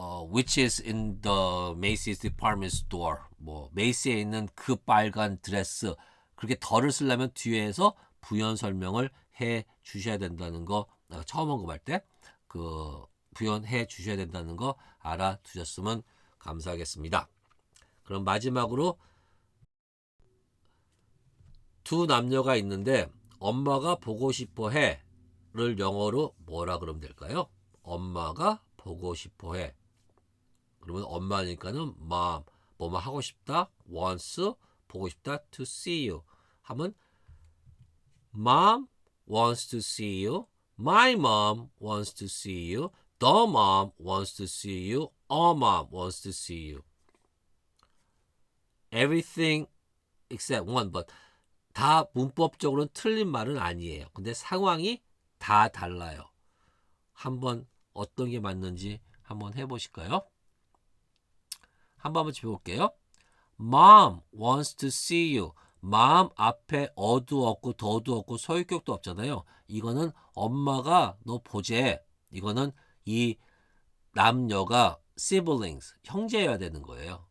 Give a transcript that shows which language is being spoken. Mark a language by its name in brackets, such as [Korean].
[English] which is in the Macy's department store. [Korean] 뭐 메이시에 있는 그 빨간 드레스. 그렇게 더를 쓰려면 뒤에서 부연 설명을 해 주셔야 된다는 거 처음 언급할 때 그 부연해 주셔야 된다는 거 알아두셨으면 감사하겠습니다. 그럼 마지막으로 두 남녀가 있는데 엄마가 보고 싶어 해를 영어로 뭐라 그러면 될까요? 엄마가 보고 싶어 해. 그러면 엄마니까는 [English] mom [Korean] 뭐뭐 하고 싶다 [English] wants [Korean] 보고 싶다 [English] to see you [Korean] 하면 [English] mom wants to see you my mom wants to see you the mom wants to see you our mom wants to see you everything except one but [Korean] 다 문법적으로는 틀린 말은 아니에요. 근데 상황이 다 달라요. 한번 어떤 게 맞는지 한번 해보실까요? 한번 짚어볼게요. [English] Mom wants to see you. [Korean] mom 앞에 어도 없고 더도 없고 소유격도 없잖아요. 이거는 엄마가 너 보재. 이거는 이 남녀가 siblings, 형제여야 되는 거예요.